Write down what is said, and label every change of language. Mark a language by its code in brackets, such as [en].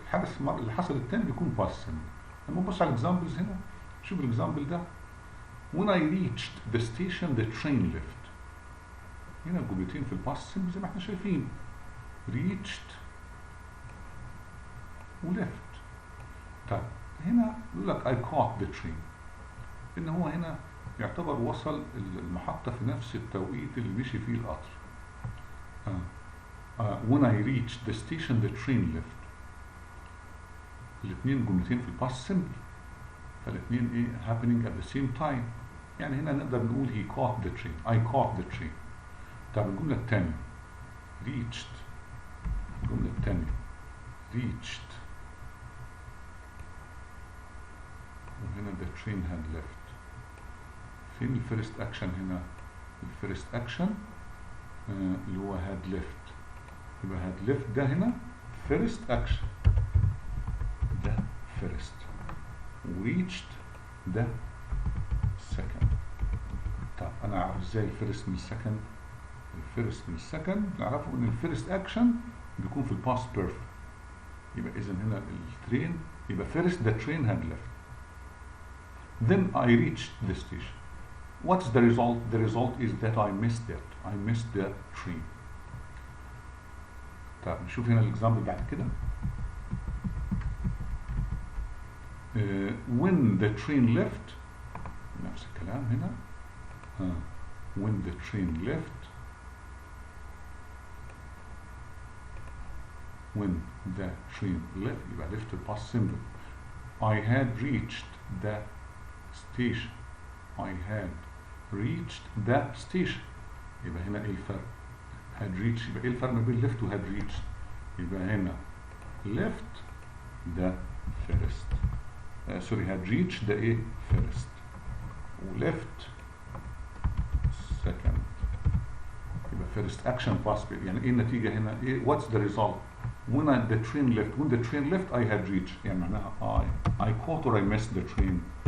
[ar] الحدث اللي حصل الثاني بيكون باست سمبل. لما نبص على الاكزامبلز هنا شوف الاكزامبل ده. [en] when I reached the station the train left. [ar] هنا الجملتين في الباست سمبل زي ما احنا شايفين reached و left. طيب هنا يقول لك [en] I caught the train. [ar] ان هو هنا يعتبر وصل المحطة في نفس التوقيت اللي مشي فيه القطر. [en] when I reached the station the train left. [ar] الاثنين جملتين في الباست سمبل، فالاثنين ايه [en] happening at the same time. [ar] يعني هنا نقدر نقول [en] he caught the train. I caught the train. [ar] طب الجملة الثانية reached. الجملة الثانية [en] reached وهنا the train had left. [ar] فين الفيرست اكشن هنا؟ الفيرست اكشن اللي هو had left. يبقى had left ده هنا فيرست اكشن، ده فيرست. reached ده سكند. طب انا اعرف ازاي الفيرست من السكند؟ الفيرست من السكند نعرفه ان الفيرست اكشن بيكون في الباست بيرفكت. يبقى اذا هنا الترين يبقى فيرست [en] the train had left. then I reached the station. What's the result? The result is that I missed it. I missed the train. [ar] طيب نشوف هنا الاكزامبل بعد كده. [en] when the train left. [ar] نفس الكلام هنا. [en] when the train left. when the train left يبقى left the past simple. I had reached the station. I had reached the station. [ar] يبقى هنا ايه الفرق؟ had reached. يبقى ايه الفرق ما بين left و had reached؟ يبقى هنا left ده [en] first. Sorry had reached [ar] ده ايه [en] first و left second. يبقى first action past period. [ar] يعني ايه النتيجة هنا؟ ايه [en] what's the result when the train left? When the train left I had reached. [ar] يعني معناها [en] I caught or I missed the train.